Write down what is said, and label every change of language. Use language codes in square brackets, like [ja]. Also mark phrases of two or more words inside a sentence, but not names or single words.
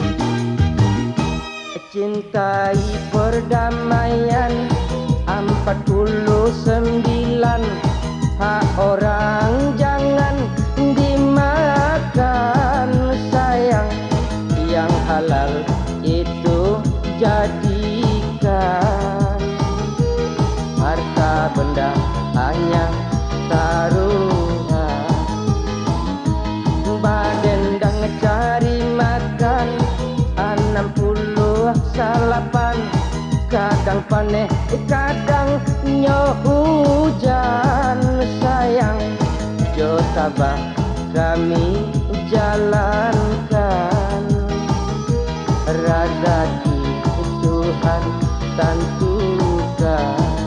[id] Cintai perdamaian 49, hak orang jangan dimakan sayang. Yang halal itu jadikan, harta benda hanya taruhan. [min] Badendang cari makan 68, kadang paneh kadang nyo hujan sayang. Jo tabah kami jalankan, rezeki Tuhan tentukan.